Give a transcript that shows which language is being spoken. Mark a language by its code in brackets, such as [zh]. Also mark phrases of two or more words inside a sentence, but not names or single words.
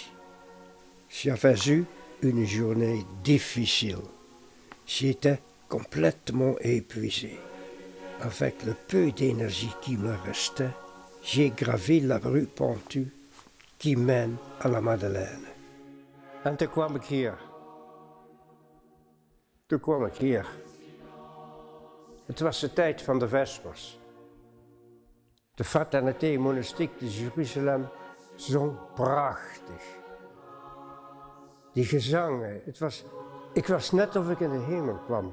[fr] J'avais eu une journée difficile. J'étais complètement épuisé. Avec le peu d'énergie qui me restait, j'ai gravi la rue pentue qui mène à la Madeleine. [nl] En toen kwam ik hier. Het was de tijd van de Vespers. De Fraternité Monastiek de Jeruzalem zong prachtig. Die gezangen, ik was net of ik in de hemel kwam.